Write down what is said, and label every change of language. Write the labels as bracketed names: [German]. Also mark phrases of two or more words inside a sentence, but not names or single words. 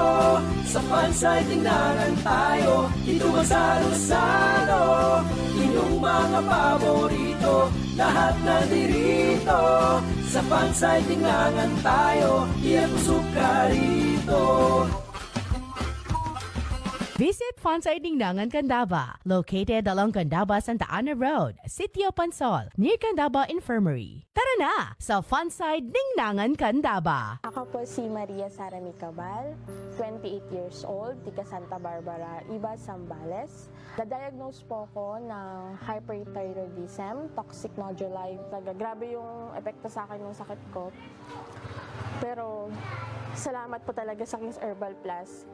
[Filipino] Sa Pansay Tinangan tayo, dito masalo-salo. Inyong mga paborito, lahat na dirito. Sa Pansay Tinangan tayo, iyan busog ka rito. Visit Pansay Tinangan Candaba, [English] located along Candaba Santa Ana Road, Sitio Pansol, near Candaba Infirmary. [Filipino] Tara na sa Pansay Tinangan Candaba. Ako po si Maria Sara Micabal, [English] 28 years old, [Filipino] tiga Santa Barbara, Iba, Zambales. Na-diagnose po ako ng hyperthyroidism, toxic noduli. Grabe yung epekto sa akin ng sakit ko. Pero salamat po talaga sa King's Herbal Plus.